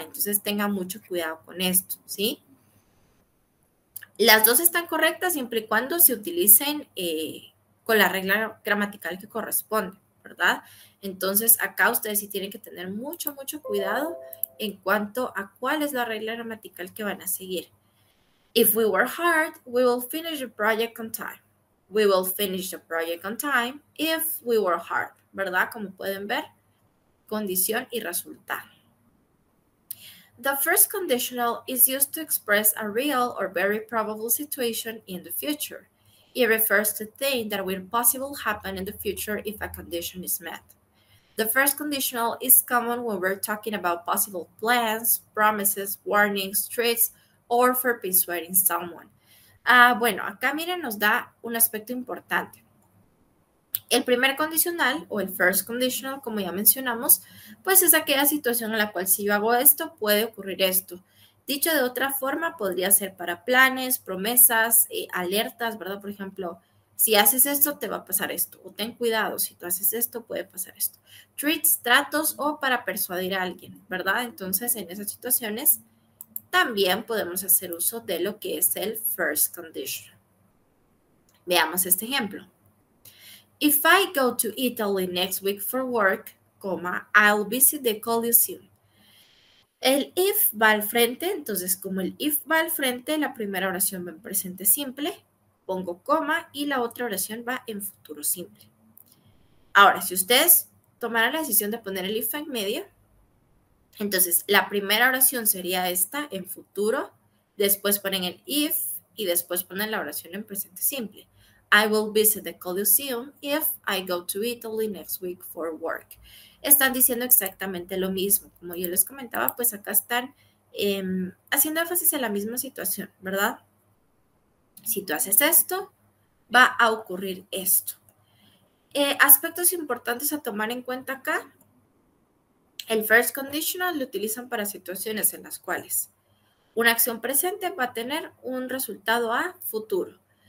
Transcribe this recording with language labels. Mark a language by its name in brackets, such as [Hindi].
[Spanish] Entonces tengan mucho cuidado con esto, ¿sí? Las dos están correctas siempre y cuando se utilicen con la regla gramatical que corresponde, ¿verdad? Entonces, acá ustedes sí tienen que tener mucho, mucho cuidado en cuanto a cuál es la regla gramatical que van a seguir. [English] If we work hard, we will finish the project on time. We will finish the project on time if we work hard, ¿verdad? [Spanish] Como pueden ver, condición y resultado. [English] The first conditional is used to express a real or very probable situation in the future. It refers to things that will possibly happen in the future if a condition is met. The first conditional is common when we're talking about possible plans, promises, warnings, threats, or for persuading someone. [Spanish] Bueno, acá miren, nos da un aspecto importante. El primer condicional o el first conditional, como ya mencionamos, pues es aquella situación en la cual si yo hago esto, puede ocurrir esto. Dicho de otra forma, podría ser para planes, promesas, alertas, ¿verdad? Por ejemplo, si haces esto, te va a pasar esto. O ten cuidado, si tú haces esto, puede pasar esto. Treats, tratos o para persuadir a alguien, ¿verdad? Entonces, en esas situaciones, también podemos hacer uso de lo que es el first conditional. Veamos este ejemplo. [English] If I go to Italy next week for work, I'll visit the Colosseum. [Spanish] El if va al frente, entonces como el if va al frente, la primera oración va en presente simple, pongo coma y la otra oración va en futuro simple. Ahora, si ustedes tomaran la decisión de poner el if en medio, entonces la primera oración sería esta en futuro, después ponen el if y después ponen la oración en presente simple. [English] I will visit the Colosseum if I go to Italy next week for work. [Spanish] Están diciendo exactamente lo mismo. Como yo les comentaba, pues acá están haciendo énfasis en la misma situación, ¿verdad? Si tú haces esto, va a ocurrir esto. Aspectos importantes a tomar en cuenta acá. El first conditional lo utilizan para situaciones en las cuales una acción presente va a tener un resultado a futuro.